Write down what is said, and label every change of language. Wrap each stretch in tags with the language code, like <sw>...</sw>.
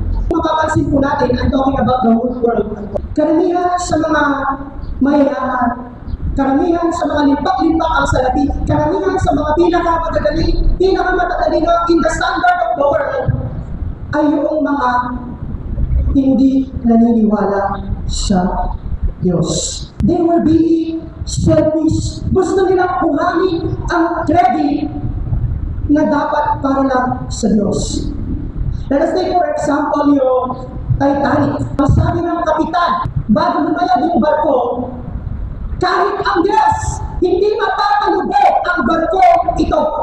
<tl>Mapapansin po natin,</tl> <en>I'm talking about the whole world.</en> <tl>Karamihan sa mga mayayaman, karamihan sa mga limpak-limpak ang salapi, karamihan sa mga pinakamagaling, pinakamatalino</tl> <en>in the standard of the world,</en> <tl>ay yung mga hindi naniniwala sa Diyos.</tl> <en>They were being selfish.</en> <tl>Gusto nilang kuhanin ang credit na dapat para lang sa Diyos.</tl> <en>Let us take for example</en> <tl>yung Titanic. Ang sabi ng kapitan, bago lumayag yung barko, kahit ang Diyos, hindi mapapalubog ang barko ito.</tl>